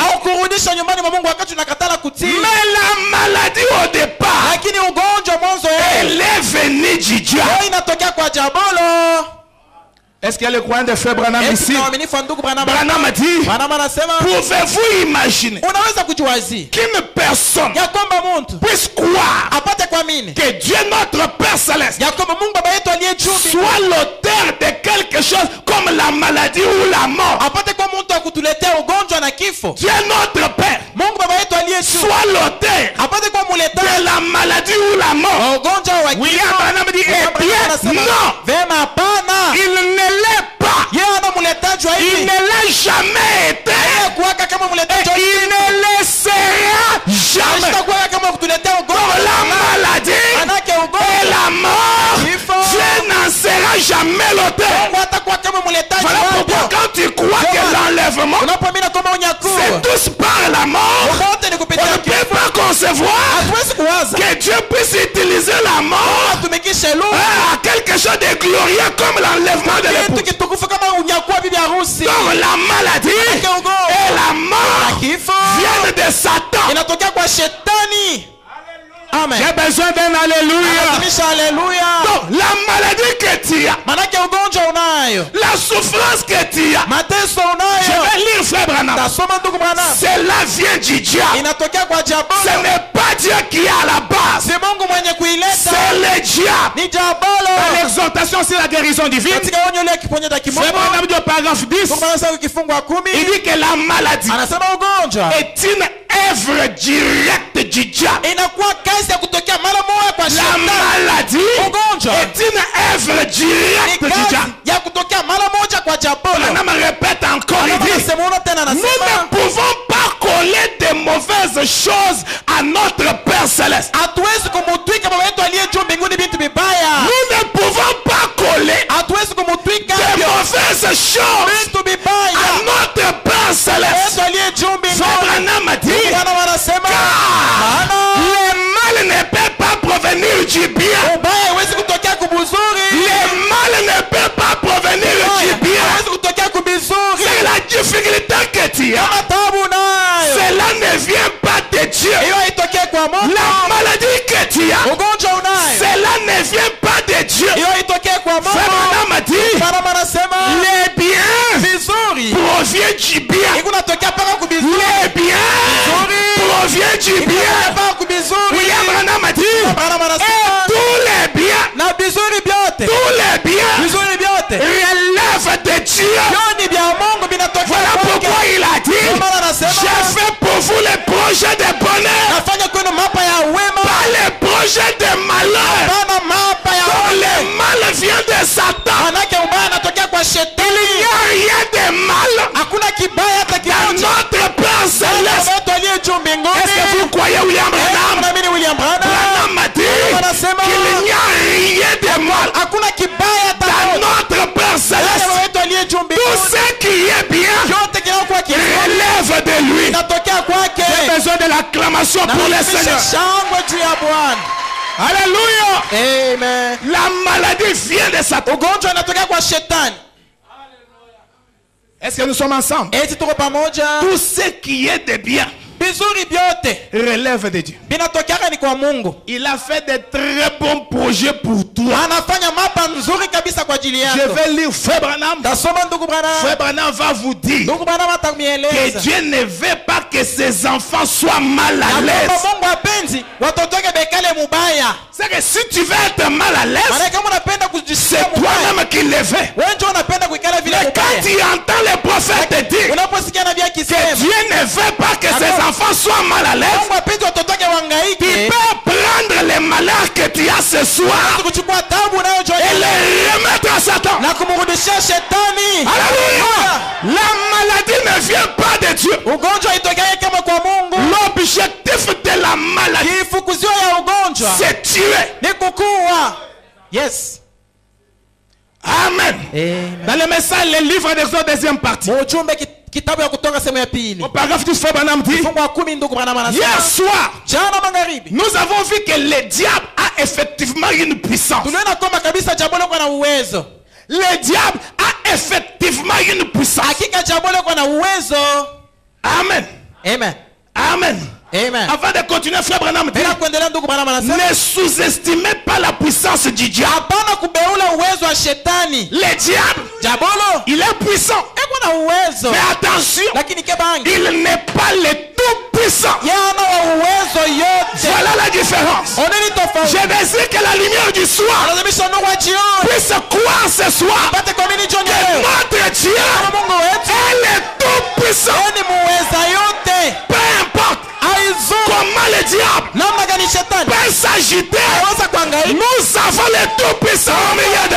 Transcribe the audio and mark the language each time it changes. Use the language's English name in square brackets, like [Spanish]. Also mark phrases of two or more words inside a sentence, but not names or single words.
[Swahili] au kurudisha nyumbani mwa Mungu wakati unakatala kutii. [French] Mais la maladie au départ, [Swahili] Lakini ugonjwa mwanzo [French] elle est venue du diable. [Swahili] yeye inatokea kwa jabolo. [French] Est-ce qu'il y a le croyant de Frère Branham [Swahili] Eti [French] ici? [Swahili] na waaminifu wa ndugu Branham. [French] Branham a dit, [Swahili] Branham anasema [French] pouvez-vous imaginer [Swahili] unaweza kujiwazi [French] qu'une personne [Swahili] ya kwamba mtu [French] puisse croire [Swahili] apate kuamini [French] que Dieu notre Père Céleste [Swahili] ya kwamba Mungu baba yetu aliye juu [French] soit l'auteur de quelque chose comme la maladie ou la mort. [Swahili] apate kwa mtu akutuletea ugonjwa na kifo. [French] Dieu notre Père [Swahili] Mungu baba yetu aliye juu [French] soit l'auteur [Swahili] apate kwa muleta [French] de la maladie ou la mort. [Swahili] wa ugonjwa wa William kifo. [French] Branham dit, eh bien, non, [Swahili] Vema hapana. [French] il ne l'est pas. [Swahili] Yeye ana muletaji wa [French] Il [Swahili] hivi. [French] ne l'a jamais été. [Swahili] Yeye kuwaka kama [French] Et [Swahili] muletaji wa [French] il [Swahili] hivi. [French] ne le sera jamais. [Swahili] Hashitakuwa kama kutuletea [French] Pour [Swahili] ugonjwa. [French] la maladie [Swahili] Manake [French] et [Swahili] ugonjwa [French] la mort, [Swahili] Kifo. [French] Dieu n'en sera jamais l'auteur. [Swahili] Mungu hatakuwa kama muletaji [French] Voilà pourquoi [Swahili] wapya. [French] quand tu crois que l'enlèvement, [Swahili] Unapoamini kama unyakuo [French] c'est tous par la mort, [Swahili] wote ni [French] on [Swahili] kupitia [French] ne peut [Swahili] kifo. [French] pas concevoir [Swahili] Hatuwezi kuwaza [French] que Dieu puisse utiliser la mort [Swahili] atumikishe lugha [French] à quelque chose de glorieux comme l'enlèvement de [Swahili] kitu [French] l'époux. [Swahili] kitukufu kama unyakuo bibi harusi. [French] Donc la maladie et la mort [Swahili] Kifo [French] viennent de Satan. [Swahili] inatokea kwa shetani. Amen. [French] J'ai besoin d'un alléluia. [Swahili] Lazimisha haleluya. [French] Donc la maladie que tu as, [Swahili] Manake ugonjwa unayo, [French] la souffrance que tu as, [Swahili] mateso [French] je [Swahili] unayo. [French] vais lire Frère Branham. [Swahili] Tasoma ndugu Branham. [French] Cela vient du diable. [Swahili] Inatokea kwa [French] Ce [Swahili] jabolo. [French] n'est pas Dieu qui est à la base. [Swahili] Si Mungu mwenye kuileta [French] C'est le diable. [Swahili] ni [French] Dans [Swahili] jabolo. [French] l'exhortation sur la guérison divine, [Swahili] Katika onyo ile kiponyo cha [French] Frère [Swahili] kimungu [French] Branham dit au paragraphe 10, [Swahili] Mungu anasema kifungu wa 10 [French] il dit que la maladie [Swahili] anasema ugonjwa [French] est une œuvre directe du diable. [Swahili] inakuwa kazi ya kutokea mara moja kwa [French] La [Swahili] shetani. [French] maladie [Swahili] Ugonjwa [French] est une œuvre [Swahili] ni [French] directe du [Swahili] kazi [French] diable. [Swahili] ya kutokea mara moja kwa jabolo. [French] Madame répète encore, il dit, [Swahili] Anasema tena [French] nous [Swahili] anasema [French] ne pouvons pas coller de mauvaises choses à notre Père Céleste. [Swahili] hatuwezi kumutwika baba yetu aliye juu mbinguni vitu vibaya. [French] Nous ne pouvons pas coller [Swahili] Hatuwezi kumutwika [French] de mauvaises choses [Swahili] vitu vibaya [French] à notre Père Céleste. [Swahili] yetu aliye juu [French] Frère [Swahili] mbinguni. [French] Branham a dit, [Swahili] Bwana wanasema [French] car [Swahili] maana [French] le mal ne peut pas provenir du bien. [Swahili] ubaya haiwezi kutokea kubuzuri. [French] Le mal ne peut pas provenir du bien. [Swahili] Haiwezi kutokea kubizuri. [French] C'est la difficulté que tu as. [Swahili] Kama tabu nayo [French] Cela ne vient pas de Dieu. [Swahili] hiyo haitokee kwa Mungu. [French] La maladie que tu as, [Swahili] Ugonjwa unayo [French] cela ne vient pas de Dieu. [Swahili] hiyo haitokee kwa [French] Frère [Swahili] Mungu. [French] Branham a dit, [Swahili] Bwana wanasema [French] le bien [Swahili] vizuri [French] provient du bien. [Swahili] ikunatokea paka kubizuri. [French] Le bien provient du bien. [Swahili] Paka kubizuri. [French] William Branham a dit, [Swahili] Bwana [French] et [Swahili] wanasema [French] tous les biens, [Swahili] na vizuri vyote [French] tous les biens [Swahili] vizuri vyote [French] relèvent de Dieu. [Swahili] ni vya Mungu vinatokea [French] Voilà [Swahili] kwake. [French] pourquoi il a dit, [Swahili] Bwana anasema [French] j'ai fait pour vous les projets de bonheur, [Swahili] nafanya kwenu mapa ya wema [French] pas les projets de malheur. [Swahili] bana mapa ya [French] Donc [Swahili] ole. [French] le mal vient de Satan. [Swahili] Manake ubaya anatokea kwa [French] Il [Swahili] shetani. [French] n'y a rien de mal [Swahili] Hakuna kibaya hata [French] dans [Swahili] kimoja. [French] notre Père Céleste. [Swahili] Baba yetu aliye juu mbinguni. [French] Est-ce que vous croyez William Branham? [Swahili] Naamini William Branham. [French] Branham a dit [Swahili] Anasema [French] qu'il n'y a rien de mal [Swahili] hakuna kibaya hata [French] dans [Swahili] moja. [French] notre Père Céleste. [Swahili] Baba yetu aliye juu [French] Tout [Swahili] mbinguni. [French] ce qui est bien [Swahili] Yote kinakuwa kizuri [French] relève de lui. [Swahili] inatokea kwake. [French] J'ai besoin de l'acclamation [Swahili] Na [French] pour le [Swahili] napisha [French] Seigneur. [Swahili] shangwe juu ya Bwana. [French] Alléluia. Amen. La maladie vient de Satan. [Swahili] Ugonjwa unatokea kwa shetani. [French] Est-ce que nous sommes ensemble? [Swahili] Eti tuko pamoja. [French] Tout ce qui est de bien [Swahili] Vizuri vyote [French] relève de Dieu. [Swahili] vinatokea ni kwa Mungu. [French] Il a fait de très bons projets pour toi. [Swahili] Anafanya mapa nzuri kabisa kwa ajili [French] Je [Swahili] yako. [French] vais lire Frère Branham. [Swahili] Tasoma ndugu Branham. [French] Frère Branham va vous dire [Swahili] Ndugu Branham [French] que [Swahili] atakueleza [French] Dieu ne veut pas que ses enfants soient mal à [Swahili] ya [French] l'aise. [Swahili] kwamba Mungu hapenzi watoto wake bekale mubaya. [French] C'est que si tu veux être mal à l'aise, [Swahili] Maana kama unapenda kujisikia [French] c'est [Swahili] mubaya, [French] toi-même qui le fais. [Swahili] wewe ndio unapenda kuikala vile [French] Mais quand [Swahili] mubaya. [French] tu entends les prophètes dire [Swahili] Unaposikia nabii [French] que [Swahili] akisema [French] Dieu ne veut pas que ses enfants soient mal à l'aise, [Swahili] Mungu hapenzi watoto wake [French] tu [Swahili] wangaike, [French] peux prendre les malheurs que tu as ce soir [Swahili] kuchukua tabu nayo [French] et [Swahili] jioni [French] les remettre à Satan. [Swahili] na kumrudishia shetani. [French] Alléluia. La maladie ne vient pas de Dieu. [Swahili] Ugonjwa itokee kama kwa Mungu. [French] L'objectif de la maladie, [Swahili] Kifukuzio ya ugonjwa [French] c'est tuer. [Swahili] ni kukua. Yes. Amen. [French] Dans le message, le livre d'Exode, deuxième partie. [Swahili] Ujumbe kitabu ya Kutoka sehemu ya pili. [French] Au paragraphe du Frère Branham dit, [Swahili] Fungu wa 10 ndugu Branham [French] hier [Swahili] anasema [French] soir, [Swahili] jana magharibi [French] nous avons vu que le diable a effectivement une puissance. [Swahili] tuliona kwamba kabisa jabolo kwa na uwezo. [French] Le diable a effectivement une puissance. [Swahili] Hakika jabolo kwa na uwezo. Amen. Amen. Amen. Amen. [French] Avant de continuer, Frère Branham dit, [Swahili] Bila kuendelea ndugu Branham anasema [French] ne sous-estimez pas la puissance du diable. [Swahili] hapana kubeula uwezo wa shetani. [French] Le diable, [Swahili] Jabolo [French] il est puissant. [Swahili] eko na uwezo [French] Mais attention, [Swahili] lakini kebangi [French] il n'est pas le tout puissant. [Swahili] yana wa uwezo yote. [French] Voilà la différence. [Swahili] Oneni tofauti. [French] Je désire que la lumière du soir [Swahili] Analazimisha nuru wa jioni [French] puisse croire ce soir [Swahili] pate kuamini jioni [French] que [Swahili] leo [French] notre Dieu [Swahili] kama Mungu wetu [French] est le tout puissant. [Swahili] ni muweza yote. [French] Peu importe [Swahili] Aizo [French] comment le diable [Swahili] namna gani shetani [French] peut s'agiter, [Swahili] anaweza kuangaika. [French] nous avons le tout puissant au milieu de nous.